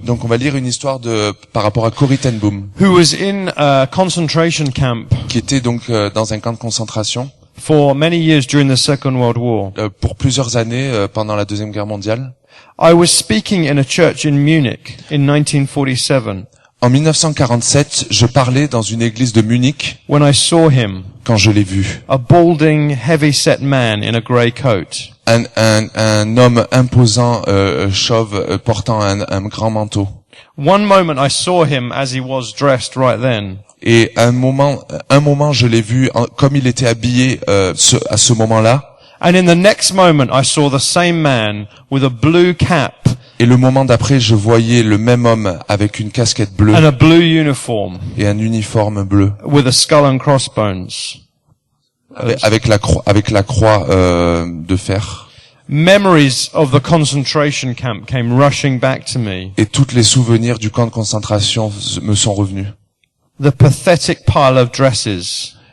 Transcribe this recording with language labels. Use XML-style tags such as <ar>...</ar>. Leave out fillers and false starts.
<fr>Donc on va lire une histoire par rapport à Corrie ten Boom,</fr> <en>who was in a concentration camp</en> <fr>qui était donc dans un camp de concentration</fr> <en>for many years during the Second World War.</en> <fr>pour plusieurs années pendant la Deuxième Guerre mondiale.</fr> <en>I was speaking in a church in Munich in 1947</en> <fr>En 1947, je parlais dans une église de Munich</fr> <en>when I saw him,</en> <fr>quand je l'ai vu.</fr> <en>a balding, heavy-set man in a grey coat.</en> <fr>Un homme imposant, chauve, portant un grand manteau.</fr> <en>One moment I saw him as he was dressed right then.</en> <fr>Et un moment, je l'ai vu comme il était habillé à ce moment-là.</fr> <en>And in the next moment I saw the same man with a blue cap</en> <fr>Et le moment d'après, je voyais le même homme avec une casquette bleue</fr> <en>and a blue uniform</en> <fr>et un uniforme bleu,</fr> <en>with a skull and crossbones.</en> <fr>avec la croix de fer.</fr> <en>Memories of the concentration camp came rushing back to me.</en> <fr>Et tous les souvenirs du camp de concentration me sont revenus.</fr> <en>The pathetic pile of dresses,</en>